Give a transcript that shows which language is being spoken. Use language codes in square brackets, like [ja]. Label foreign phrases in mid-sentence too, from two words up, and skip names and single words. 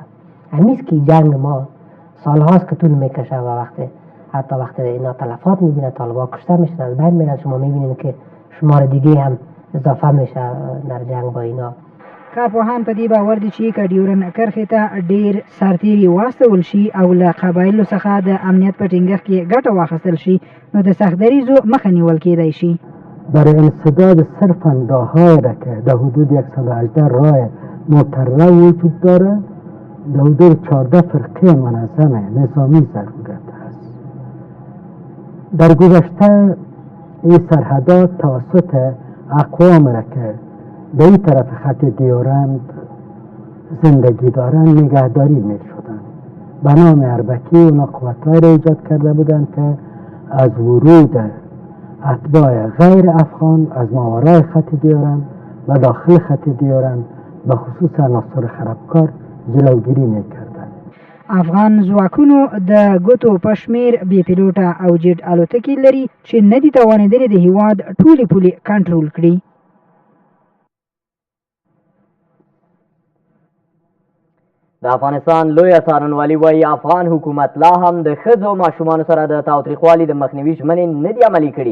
[fa] همیست که جنگ ما سالهاست که طول میکشه و حتی وقتی اینا تلفات میبینه، طالبا کشته میشن، از بین میرن، شما میبینید که شمار دیگه هم اضافه میشه در جنگ با اینا. [ps] کارپوهان په دې باور دي چې که ډیورنډ کرښې ته ډېر سرتیري واستول شي او له قبایلو څخه د امنیت په ټینګښت کې ګټه واخیستل شي نو د سخت دریځو مخه نیول کیدی شي. [fa] برای انسداد صرفا راههایی را که در حدود 118 راه مقرره وجود داره در حدود 14 فرقه منظم نظامی ضرورت است. در گذشته این سرحدات توسط اقوام را که به این طرف خط دیورند زندگی دارند نگهداری می شدند. به نام اربکی اونا قوت‌هایی را ایجاد کرده بودند که از ورود اتباع غیر افغان از ماورای خط دیورند و داخل خط دیورند به خصوص عناصر خرابکار جلوگیری می کردند. [ps] افغان ځواکونو د ګوتو په شمېر بې پیلوټه او جیټ الوتکې لري چې نه دي توانېدلې د هېواد ټولې پولې کنټرول کړي. د افغانستان لویه څارنوالي وایي افغان حکومت لا هم د ښځو او ماشومانو سره د تاوتریخوالي د مخنیوي ژمنې نه دي عملي کړي.